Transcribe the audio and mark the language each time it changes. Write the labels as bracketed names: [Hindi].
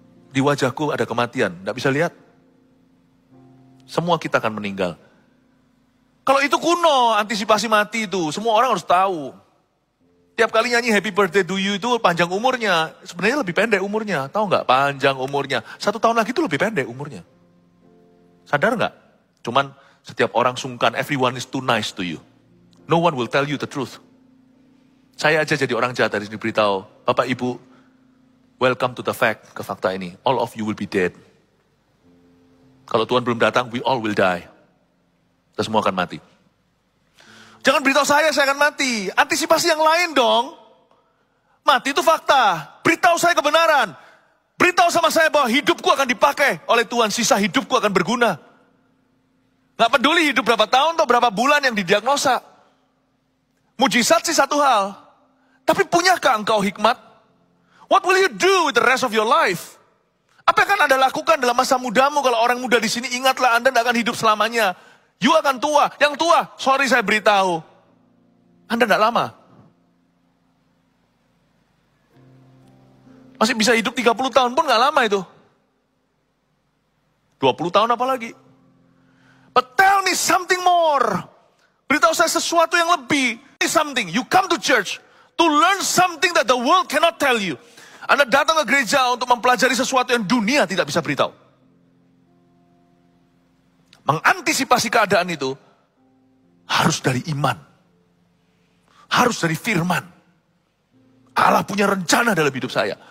[Indonesian] Di wajahku ada kematian, tidak bisa lihat. Semua kita akan meninggal. Kalau itu kuno, antisipasi mati itu. Semua orang harus tahu. Tiap kali nyanyi [English] happy birthday to you [Indonesian] itu panjang umurnya. Sebenarnya lebih pendek umurnya. Tahu nggak? Panjang umurnya. 1 tahun lagi itu lebih pendek umurnya. Sadar nggak? Cuman setiap orang sungkan. [English] Everyone is too nice to you. No one will tell you the truth. [Indonesian] Saya aja jadi orang jahat dari diberitahu. Bapak Ibu, [English] welcome to the fact. [Indonesian] Ke fakta ini. [English] All of you will be dead. [Indonesian] Kalau Tuhan belum datang, [English] we all will die. [Indonesian] Kita semua akan mati. Jangan beritahu saya akan mati. Antisipasi yang lain dong. Mati itu fakta. Beritahu saya kebenaran. Beritahu sama saya bahwa hidupku akan dipakai oleh Tuhan. Sisa hidupku akan berguna. Gak peduli hidup berapa tahun atau berapa bulan yang didiagnosa. Mujizat sih satu hal. Tapi punyakah engkau hikmat? [English] What will you do with the rest of your life? [Indonesian] Apa yang akan Anda lakukan dalam masa mudamu? Kalau orang muda di sini, ingatlah Anda tidak akan hidup selamanya. [English] You [Indonesian] akan tua. Yang tua, sorry saya beritahu. Anda tidak lama. Masih bisa hidup 30 tahun pun gak lama itu. 20 tahun apalagi. [English] But tell me something more. [Indonesian] Beritahu saya sesuatu yang lebih. [English] Something. You come to church to learn something that the world cannot tell you. [Indonesian] Anda datang ke gereja untuk mempelajari sesuatu yang dunia tidak bisa beritahu. Mengantisipasi keadaan itu harus dari iman. Harus dari firman. Allah punya rencana dalam hidup saya.